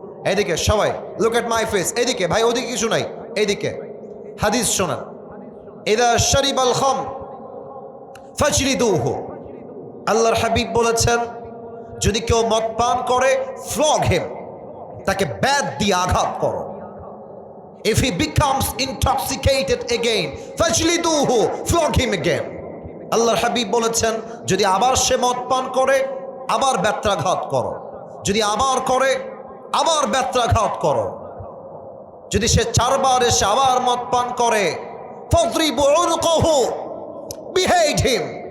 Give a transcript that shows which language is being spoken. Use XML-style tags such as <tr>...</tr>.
<bn>এদিকে সবাই</bn> <en>look at my face,</en> <bn>এদিকে ভাই, ওদিকে কিছু নাই, এইদিকে। হাদিস শোনা,</bn> <ar>ইদা শারিবাল খামর ফাজলিদুহু,</ar> <bn>আল্লাহর হাবিব বলেছেন যদি কেউ মদ পান করে</bn> <en>flog him,</en> <bn>তাকে ব্যাট দিয়ে আঘাত করো।</bn> <en>If he becomes intoxicated again,</en> <ar>fajliduhu,</ar> <en>flog him again.</en> <bn>আল্লাহর হাবিব বলেছেন যদি আবার সে মদ পান করে আবার ব্যত্রাঘাত করো, যদি আবার করে আবার ব্যত্রাঘাত করো, যদি সে 4 বার এসে আবার মদ পান করে</bn> <ar>ফadribu উনকুহু,</ar> <en>behead him.</en>